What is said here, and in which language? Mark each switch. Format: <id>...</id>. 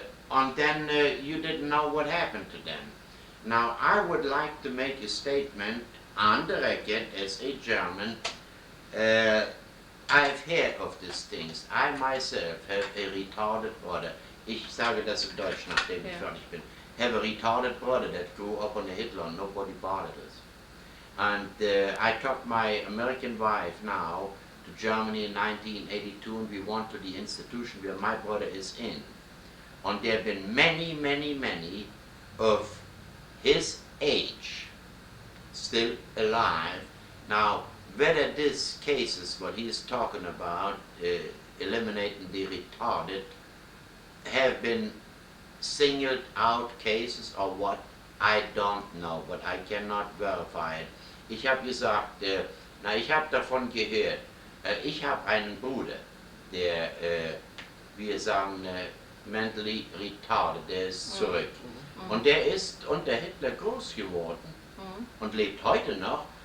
<en>And then you didn't know what happened to them. Now, I would like to make a statement on the record as a German. I've heard of these things. I myself have a retarded brother.</en> <de>Ich sage das in Deutsch, nachdem ich fertig bin.</de> <en>Have a retarded brother that grew up on the Hitler and nobody bothered us. And I took my American wife now to Germany in 1982 and we went to the institution where my brother is in. And there have been many, many, many of his age still alive. Now, whether these cases, what he is talking about, eliminating the retarded, have been singled out cases or what, I don't know, but I cannot verify it.</en> <de>Ich habe gesagt, ich habe davon gehört, ich habe einen Bruder, der, wir sagen,</de> <en>mentally retarded,</en> <de>der ist zurück. Und der ist unter Hitler groß geworden und lebt heute noch</de>